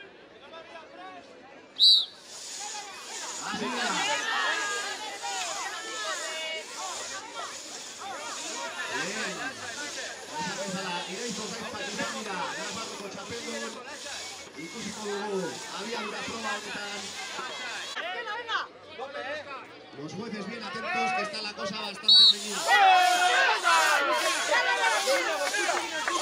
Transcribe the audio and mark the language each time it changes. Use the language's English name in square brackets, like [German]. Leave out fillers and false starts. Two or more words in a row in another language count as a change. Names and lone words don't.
[Basque] Hasi da. Lehen, esan bezala, iraizoz aizpak izan dira, Nafarroko txapeldun. Ikusiko dugu, abiadura proba honetan. [Spanish] Los jueces bien atentos, que está la cosa bastante reñida.